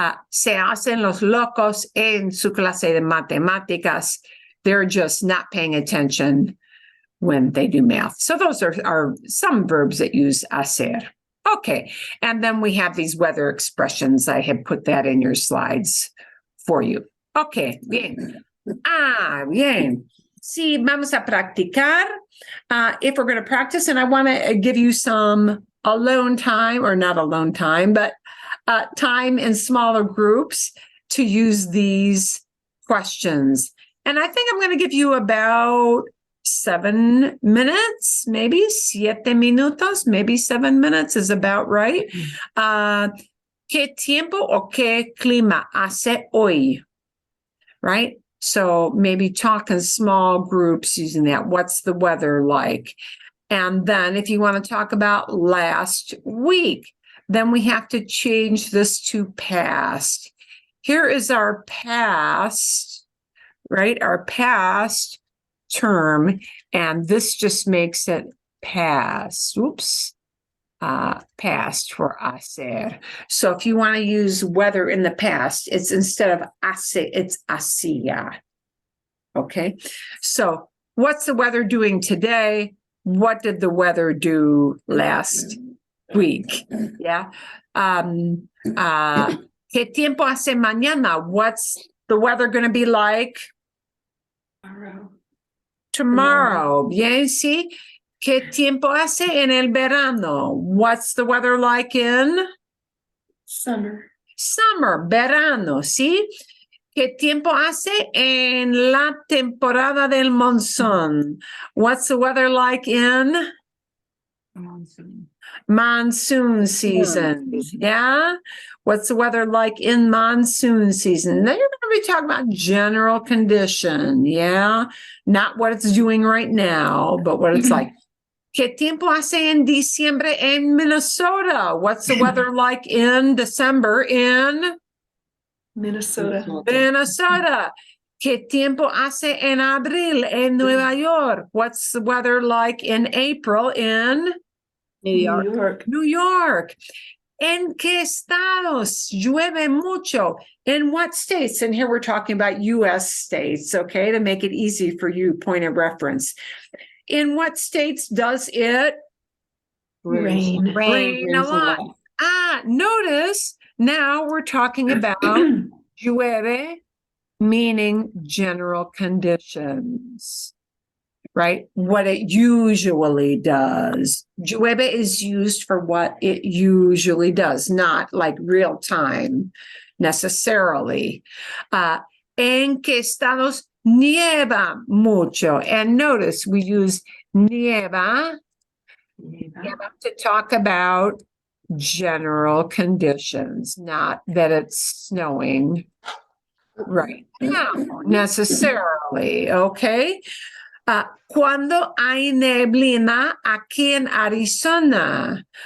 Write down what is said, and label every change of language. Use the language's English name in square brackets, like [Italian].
[Spanish] Se hacen los locos en su clase de matemáticas. [English] They're just not paying attention when they do math. So those are some verbs that use hacer. Okay, and then we have these weather expressions. I have put that in your slides for you. Okay, bien. Bien. [Spanish] Sí, vamos a practicar. [English] If we're going to practice, and I want to give you some alone time, or not alone time, but time in smaller groups to use these questions. And I think I'm going to give you about 7 minutes, maybe 7 minutos, maybe 7 minutes is about right. [Spanish] ¿Qué tiempo o qué clima hace hoy? [English] Right? So maybe talk in small groups using that. What's the weather like? And then if you want to talk about last week, then we have to change this to past. Here is our past, right? Our past term, and this just makes it past. Oops. Past for hacer. So if you want to use weather in the past, it's instead of hace, it's hacía. Okay. So what's the weather doing today? What did the weather do last week? Yeah. [Spanish] ¿Qué tiempo hace mañana? [English] What's the weather going to be like tomorrow? [Spanish] Bien, sí. ¿Qué tiempo hace en el verano? [English] What's the weather like in Summer. summer? [Spanish] Verano, ¿sí? ¿Qué tiempo hace en la temporada del monzón? [English] What's the weather like in monsoon season? Yeah. What's the weather like in monsoon season? Now you're going to be talking about general condition. Yeah. Not what it's doing right now, but what it's like. [Spanish] ¿Qué tiempo hace en diciembre en Minnesota? [English] What's the weather like in December in Minnesota. Minnesota? [Spanish] ¿Qué tiempo hace en abril en Nueva York? [English] What's the weather like in April in New York. New York? [Spanish] ¿En qué estados llueve mucho? [English] In what states? And here we're talking about U.S. states, okay, to make it easy for you, point of reference. In what states does it Rain. rain a lot? Notice now we're talking about llueve, meaning general conditions, right? What it usually does. Llueve is used for what it usually does, not like real time necessarily. [Spanish] En qué estados nieva mucho? [English] And notice we use nieva to talk about general conditions, not that it's snowing right now necessarily, okay? [Spanish] Cuando hay neblina aquí en Arizona?